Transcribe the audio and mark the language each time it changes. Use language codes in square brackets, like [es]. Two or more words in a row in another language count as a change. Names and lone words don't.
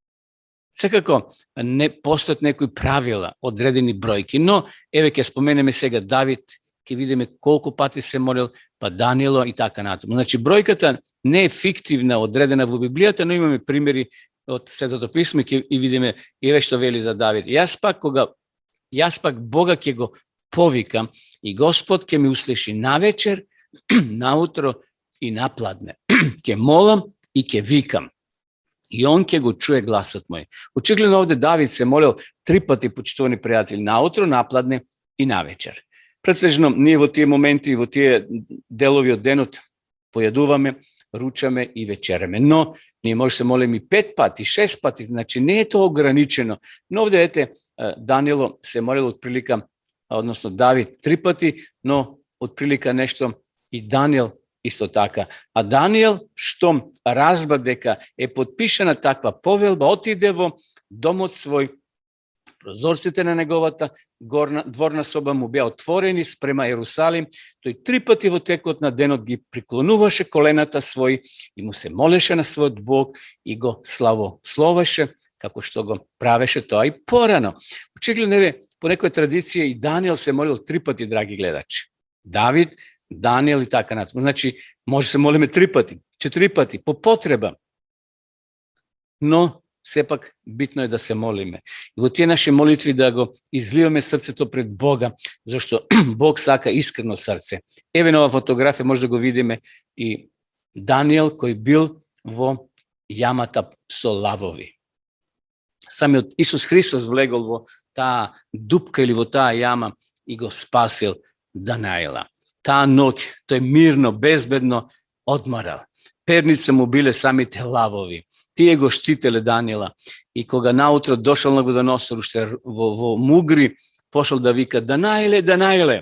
[mk] Секако не постојат некои правила, одредени бројки, но еве ќе споменеме сега Давид, ќе видиме колку пати се молил, па Даниело и така натаму. Значи бројката не е фиктивна, одредена во Библијата, но имаме примери од Светото писмо и видиме еве што вели за Давид. Јас пак Бога ќе го повикам и Господ ќе ми услиши навечер, наутро и напладне, ќе молам и ќе викам. И он ќе го чује гласот мој. Очигледно овде Давид се молио 3 пати, почтовани пријатељи, наутро, напладне и навечер. Претежно ние во тие моменти, во тие делови од денот појадуваме, ручаме и вечераме. Но, ние може се молим и 5 пати, 6 пати, значи није то ограничено. Но овде, Данило се молило отприлика, односно Давид 3 пати, но отприлика нешто и Даниел исто така. А Даниел, што разбра дека е потпишена таква повелба, отиде во домот свој, прозорците на неговата, дворна соба му беа отворени спрема Јерусалим, то и 3 пати во текот на денот ги приклонуваше колената свои и му се молеше на свој Бог и го славословеше, како што го правеше то, а и порано. Очигледно по некој традицији и Даниел се молио 3 пати, драги гледачи. Давид, Даниел и тако натамо. Значи, може се молиме 3 пати, 4 пати, по потреба. Но, сепак битно је да се молиме. И у тие наше молитви да го излиеме срце то пред Бога, зашто Бог сака искрено срце. Ево ова фотографија, можда го видиме и Даниел који бил во јамата со лавови. Сам је Исус Христос влегол во та дупка или во та јама и го спасил Даниела. Та ноќ, то је мирно, безбедно одмарал. Перници му биле сами те лавови. Тие го штителе Даниела. И кога наутро дошао на Набукодоносор, што је во мугри, пошао да вика Даниеле, Даниеле.